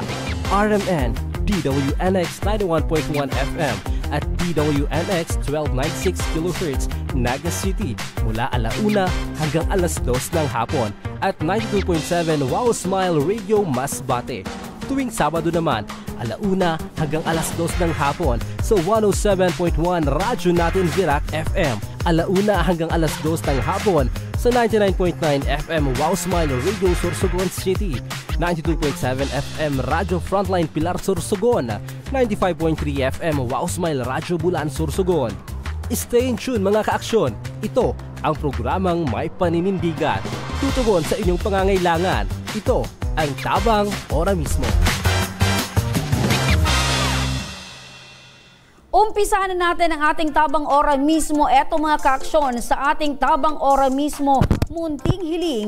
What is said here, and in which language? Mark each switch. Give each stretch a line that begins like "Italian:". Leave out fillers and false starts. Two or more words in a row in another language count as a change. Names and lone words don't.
Filipino: RMN, DWNX 91.1 FM at DWNX 1296 kHz Naga City mula 1:00 hanggang 2:00 ng hapon at 92.7 Wow Smile Radio Masbate. Tuwing Sabado naman, 1:00 hanggang 2:00 ng hapon sa 107.1 Radyo Natin Virac FM, 1:00 hanggang 2:00 ng hapon sa 99.9 FM Wow Smile Radio Sorsogon City, 92.7 FM Radyo Frontline Pilar Sorsogon, 95.3 FM Wow Smile Radio Bulan Sorsogon.
English: Stay in tune
Filipino: mga ka-aksyon. Ito ang programang may paninindigan. Tutugon sa inyong pangangailangan. Ito ang Tabang Ora mismo. Umpisahan na natin ang ating Tabang Ora mismo. Eto mga ka-aksyon, sa ating Tabang Ora mismo, munting hiling.